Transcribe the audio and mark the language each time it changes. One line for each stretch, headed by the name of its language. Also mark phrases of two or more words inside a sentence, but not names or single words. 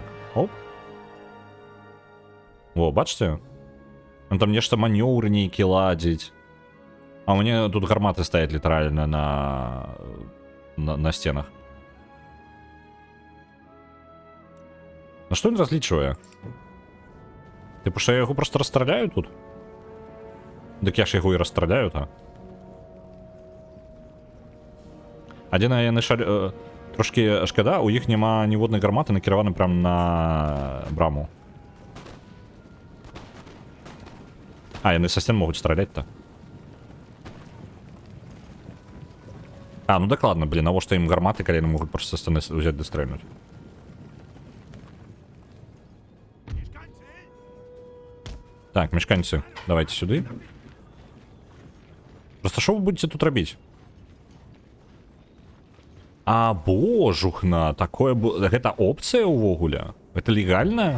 Belarusian: Оп. О, бачце? Он там нешта манёўры нейкі ладзіць. А у мяне тут гарматы стаяць літаральна на стенах. На што ён разлічвае? Типу, що я яго просто расстраляю тут? Дык я ж яго і расстраляю, та. Адзіна, яны трошки шкада, у іх няма ніводнай гарматы накіраваны прям на браму. Яны са сцен могуць страляць-то. А, ну докладно,
Russian: блин, а вот что им гарматы, коли они могут просто взять да стрельнуть. Так, мешканцы, давайте сюда. Просто что вы будете тут робить?
Belarusian: А, божухна, такое...
Russian: Это опция увогуле? Это легально?